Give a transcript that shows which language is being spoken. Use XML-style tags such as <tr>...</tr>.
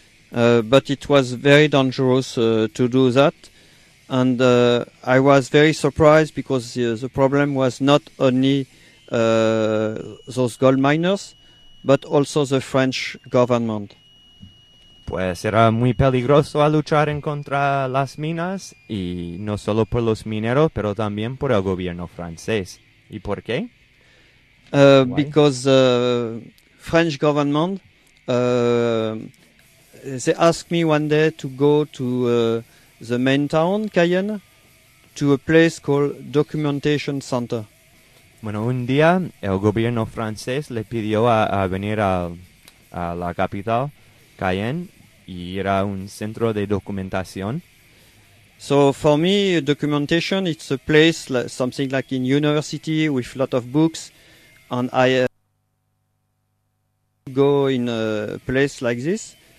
<en>But it was very dangerous to do that, and I was very surprised because the problem was not only those gold miners, but also the French government.</en> <es>Pues era muy peligroso a luchar en contra las minas, y no solo por los mineros, pero también por el gobierno francés. ¿Y por qué?</es> <en>Because the French government, they asked me one day to go to the main town, Cayenne, to a place called Documentation Center.</en> <es>Bueno, un día el gobierno francés le pidió a venir a la capital, Cayenne, y ir a un centro de documentación.</es> <en>So for me, documentation, it's a place, something like in university with a lot of books, and I go in a place like this.</en>